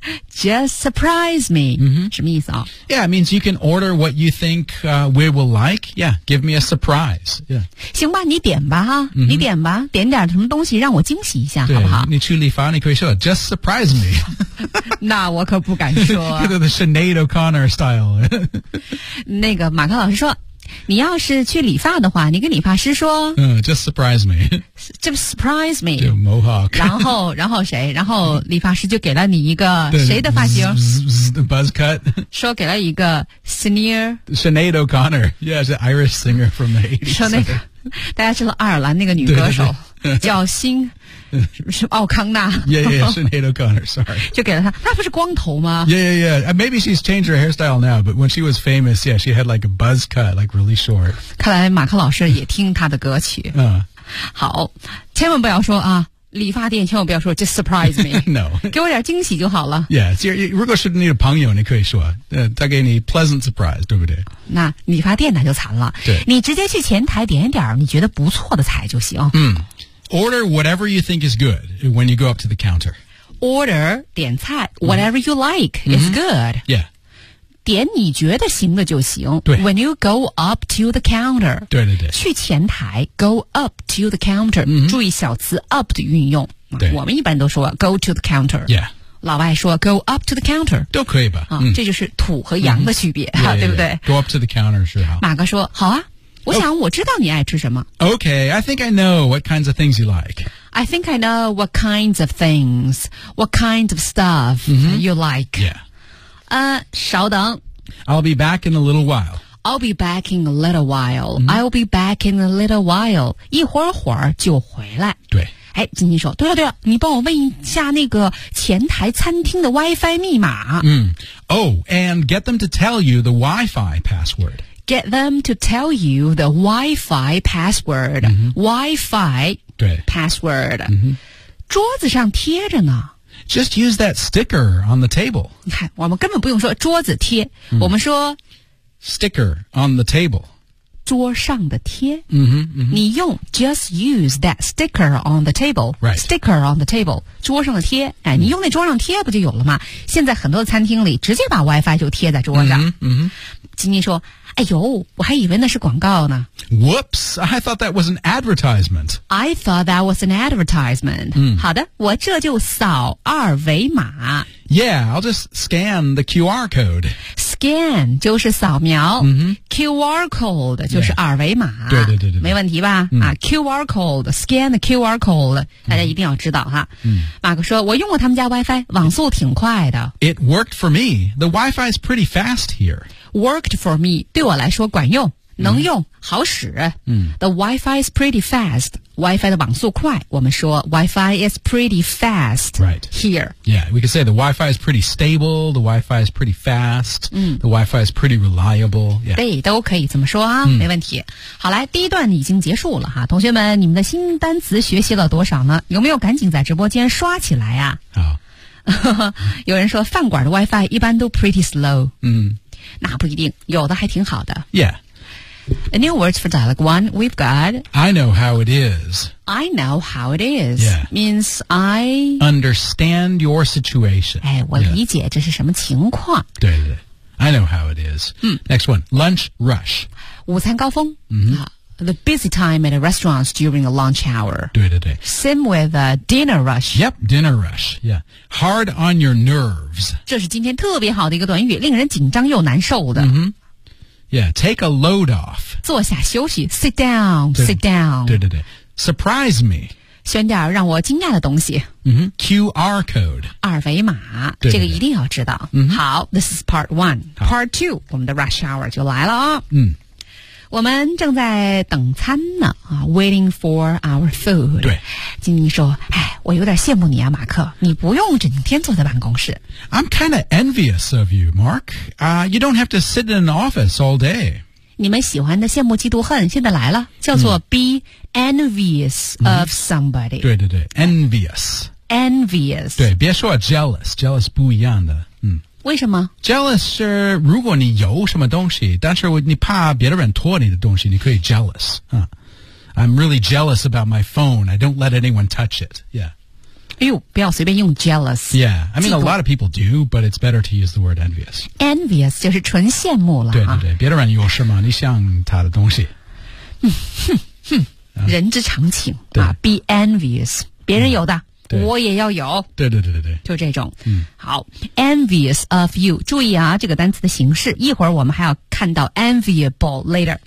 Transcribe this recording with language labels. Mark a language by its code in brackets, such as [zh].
[en] Just surprise me.、 [zh] 什么意思啊？ [en] Yeah, it means you can order what you think、we will like. Yeah, give me a surprise.、 [zh] 行吧，你点吧哈、你点吧，点点什么东西让我惊喜一下，好不好？你去理发，你可以说 [en] Just surprise me. [zh] 那我可不敢说、 [en] The Sinead O'Connor style. [zh] 那个马克老师说，你要是去理发的话，你跟理发师说， [en] Just surprise me. Just surprise me. [zh] 就 mohawk. 然后谁？然后理发师就给了你一个谁的发型？ [en] Buzz cut. [zh] 说给了一个 Sinead. [en] Sinead O'Connor. Yeah, it's an Irish singer from the 80s. [zh] 说那个，大家知道爱尔兰那个女歌手叫新是奥康纳。 [en] Yeah, yeah, Sinead O'Connor, sorry. [zh] 就给了她，她不是光头吗？ [en] Yeah, yeah, yeah. Maybe she's changed her hairstyle now, but when she was famous, yeah, she had like a buzz cut, like really short. [zh] 看来马克老师也听她的歌曲。好，千万不要说啊，理发店千万不要说 [en] just surprise me. No. [zh] 给我点惊喜就好了。 Yeah, 如果是你的朋友，你可以说，他给你 [en] pleasant surprise, [zh] 对不对？那理发店那就惨了。对。你直接去前台点点你觉得不错的菜就行。 [en] Order whatever you think is good when you go up to the counter. Order, [zh] 点菜 [en] whatever you like is good. Yeah. [zh] 点你觉得行的就行。对。 [en] When you go up to the counter. [zh] 对对对。去前台 [en] go up to the counter.、 [zh] 注意小词 up 的运用。对。我们一般都说 [en] go to the counter. Yeah. [zh] 老外说 [en] go up to the counter [zh] 都可以吧、这就是土和洋的区别、对不对 [en] go up to the counter [zh] 是好马哥说好啊我想我知道你爱吃什么、 [en] Okay, I think I know what kinds of things you like I think I know what kinds of things what kinds of stuff、you like Yeah. [zh] 稍等 [en] I'll be back in a little while I'll be back in a little while、I'll be back in a little while [zh] 一会儿会儿就回来对哎，金金说，对了对了，你帮我问一下那个前台餐厅的 Wi-Fi 密码。 [en] And get them to tell you the Wi-Fi password. Get them to tell you the Wi-Fi password.、Wi-Fi [zh] 对 password.、桌子上贴着呢。 [en] Just use that sticker on the table. [zh] 你看，我们根本不用说桌子贴，我们说 [en] sticker on the table. [zh] 桌上的贴、 mm-hmm, [en] mm-hmm. [zh] 你用 [en] just use that sticker on the table、 right. sticker on the table [zh] 桌上的贴、你用那桌上贴不就有了吗现在很多的餐厅里直接把 Wi-Fi 就贴在桌上金金、说哎呦我还以为那是广告呢 [en] Whoops, I thought that was an advertisement I thought that was an advertisement、 [zh] 好的我这就扫二维码 [en] Yeah, I'll just scan the QR code [zh] Scan 就是扫描、QR code 就是二维码、对对对 对没问题吧、QR code [en] Scan the QR code [zh] 大家一定要知道哈、马克说我用过他们家 Wi-Fi 网速挺快的 [en] It worked for me The Wi-Fi is pretty fast here Worked for me [zh] 对我来说管用能用、好使、 [en] The Wi-Fi is pretty fast [zh] Wi-Fi 的网速快我们说 [en] Wi-Fi is pretty fast、 right. here Yeah, we can say the Wi-Fi is pretty stable The Wi-Fi is pretty fast、The Wi-Fi is pretty reliable、yeah. [zh] 对都可以这么说啊、没问题好来第一段已经结束了哈同学们你们的新单词学习了多少呢有没有赶紧在直播间刷起来啊好有人说饭馆的 Wi-Fi 一般都 [en] pretty slow [zh] 那不一定，有的还挺好的。 [en] Yeah. A new words for dialogue one, we've got... I know how it is. I know how it is. Yeah. Means I... Understand your situation. [zh] 哎，我理解这是什么情况。对对对。 [en] I know how it is. Next one, lunch rush. [zh] 午餐高峰。 Mm-hmm. [en] The busy time at restaurants during a lunch hour. [zh] 对对对。 [en] Same with a dinner rush. Yep, dinner rush. Yeah. Hard on your nerves. [zh] 这是今天特别好的一个短语，令人紧张又难受的。 [en] Mm-hmm. Yeah, take a load off. [zh] 坐下休息 [en] sit down, sit down. [zh] 对对对。 [en] Surprise me. [zh] 选点让我惊讶的东西。 [en] Mm-hmm. QR code. [zh] 二维码。对对对。这个一定要知道。 Mm-hmm. [en] 好 ,this is part one. Part two, [zh] 我们的 rush hour 就来了啊。嗯。我们正在等餐呢啊 , [en] waiting for our food. [zh] 对。经理说哎我有点羡慕你啊马克你不用整天坐在办公室。 [en] I'm kind of envious of you, Mark. You don't have to sit in an office all day. [zh] 你们喜欢的羡慕嫉妒恨现在来了叫做 [en] be envious of somebody、 [zh] 对对对 envious [en] envious [zh] 对别说 jealous jealous 不一样的、为什么 [en] jealous [zh] 是如果你有什么东西但是你怕别人拖你的东西你可以 [en] jealous、I'm really jealous about my phone I don't let anyone touch it yeah [zh] 哎呦不要随便用 jealous [en] Yeah, I mean a lot of people do But it's better to use the word envious [zh] Envious 就是纯羡慕了、啊、对对对别的人有什么你想他的东西哼哼人之常情对、啊、Be envious 别人有的、我也要有对对对对对就这种好 Envious of you 注意啊这个单词的形式一会儿我们还要看到 [en] enviable later